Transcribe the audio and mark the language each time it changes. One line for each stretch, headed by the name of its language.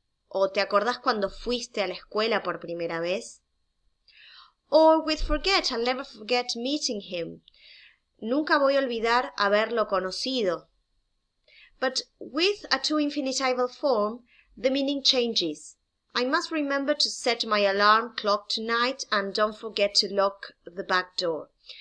Spanish: ¿O te acordás cuando fuiste a la escuela por primera vez?
English: Or with forget, I'll never forget meeting him.
Spanish: Nunca voy a olvidar haberlo conocido.
English: But with a to infinitival form, the meaning changes. I must remember to set my alarm clock tonight and don't forget to lock the back door.